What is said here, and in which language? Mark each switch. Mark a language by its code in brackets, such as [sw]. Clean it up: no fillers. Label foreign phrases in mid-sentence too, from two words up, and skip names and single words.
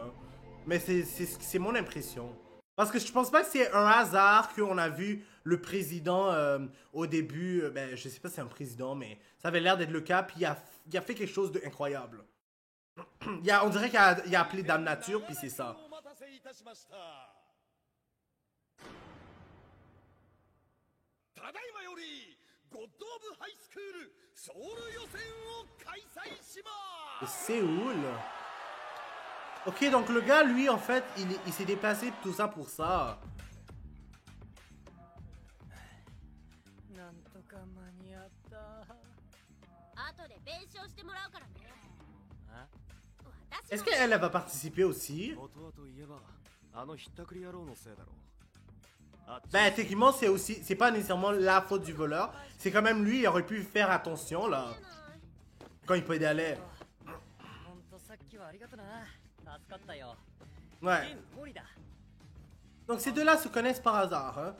[fr] Mais c'est mon impression. Parce que je pense pas que c'est un hasard qu'on a vu le président au début. Ben, je sais pas si c'est un président, mais ça avait l'air d'être le cas. Puis il a fait quelque chose d'incroyable. On dirait qu'il a appelé Dame Nature, puis c'est ça. [ja] ただいまよりゴッド・オブ・ハイスクールソウル予選を開催しま [fr] De [ja] す [fr] Séoul. Ok, donc le gars, lui, en fait, il s'est déplacé tout ça pour ça. [ja] なんとか間に合った。後で弁償してもらうからね。私 [fr] Est-ce qu'elle va participer aussi? [ja] 元はといえばあのひったくり野郎のせいだろう。 [fr] Ben, techniquement, c'est pas nécessairement la faute du voleur. C'est quand même lui, il aurait pu faire attention, là. Quand il pédalait. Ouais. Donc, ces deux-là se connaissent par hasard, hein.